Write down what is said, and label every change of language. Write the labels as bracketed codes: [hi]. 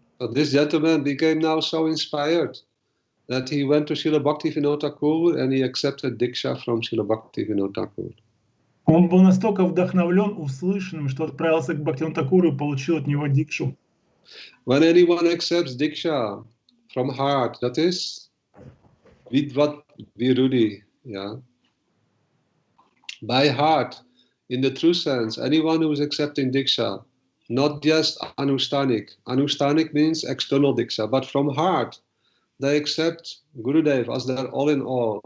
[en] So this gentleman became now so inspired that he went to Srila Bhaktivinoda Thakur and he accepted Diksha from Srila Bhaktivinoda Thakur. [ru] Он был настолько вдохновлен услышанным, что отправился к Бхактивинода Thakuru и получил от него дикшу. [en] When anyone accepts Diksha from heart, that is Vidvat Virudi, by heart, in the true sense, anyone who is accepting Diksha, not just Anushtanik. Anushtanik means external Diksha, but from heart, they accept Gurudev as their all in all.